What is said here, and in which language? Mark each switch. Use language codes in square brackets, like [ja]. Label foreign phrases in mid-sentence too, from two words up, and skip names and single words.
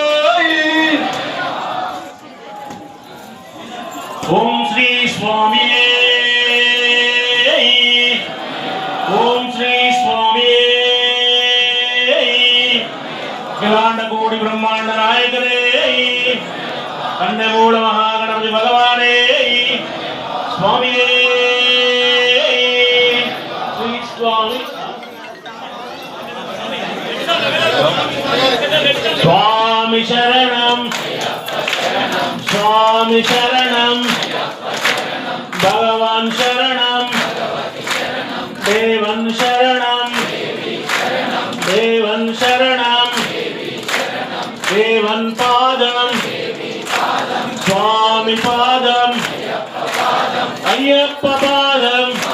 [ml] ഓം ശ്രീ സ്വാമി ഓം ശ്രീ സ്വാമി അഖിലാണ്ഡ കോടി ബ്രഹ്മാണ്ഡ നായകനേ കന്നമൂല മഹാഗണപതി ഭഗവാനേ സ്വാമി ശ്രീ സ്വാമി സ്വാമി ശരണം സ്വാമി ശരണം ഭഗവാൻ ശരണം ദേവൻ ശരണം ദേവൻ ശരണം ദേവൻ പാദം സ്വാമി പാദം അയ്യപ്പ പാദം